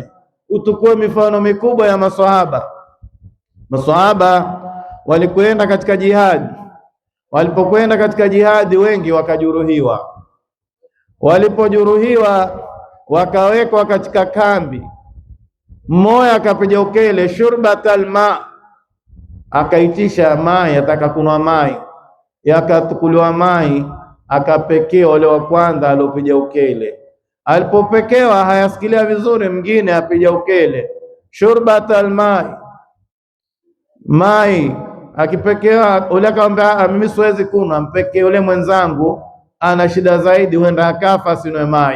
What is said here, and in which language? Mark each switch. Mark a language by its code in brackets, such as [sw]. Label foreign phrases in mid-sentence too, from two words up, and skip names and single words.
[sw] Utukue mifano mikubwa ya maswahaba. Maswahaba walikwenda katika jihadi. Walipokwenda katika jihadi, wengi wakajeruhiwa. Walipojeruhiwa wakawekwa katika kambi. Mmoja akapiga ukele, [ar] شربة الماء, [sw] akaitisha mai, ataka kunwa mai, yakatukuliwa mai, akapekewa ule wa kwanza aliopiga ukele. Alipopekewa hayasikilia vizuri, mwingine apiga ukele, [ar] شربة الماء, [sw] akipekewa ule akamwambia, mimi siwezi kunwa, mpekee ule mwenzangu ana shida zaidi, huenda akafa sinwe mai.